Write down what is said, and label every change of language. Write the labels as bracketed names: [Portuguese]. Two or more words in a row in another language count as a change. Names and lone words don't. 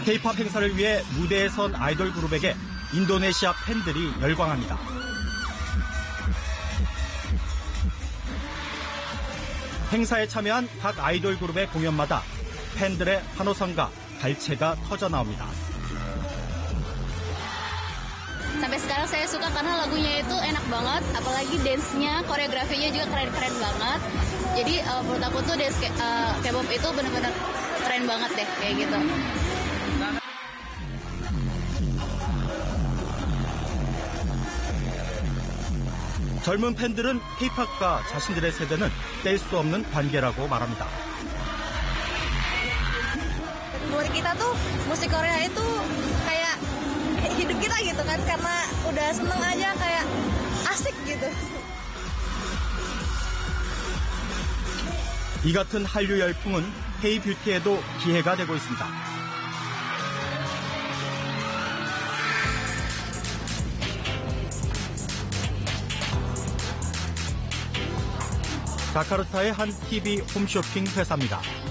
[Korean] K-팝 행사를 위해 무대에 선 아이돌 그룹에게 인도네시아 팬들이 열광합니다. 행사에 참여한 각 아이돌 그룹의 공연마다 팬들의 환호성과 갈채가 터져 나옵니다. [Indonesian] Sampai sekarang saya suka karena lagunya itu enak banget, apalagi dance-nya, koreografinya juga keren-keren banget. Jadi menurut aku tuh dance K-pop itu benar-benar keren banget deh kayak gitu. [Korean] 젊은 팬들은 K-팝과 자신들의 세대는 뗄 수 없는 관계라고 말합니다. [Indonesian] Buat kita tuh musik Korea itu kayak hidup kita gitu kan, karena udah seneng aja kayak asik gitu. [Korean] 이 같은 한류 열풍은 K-뷰티에도 기회가 되고 있습니다. 자카르타의 한 TV 홈쇼핑 회사입니다.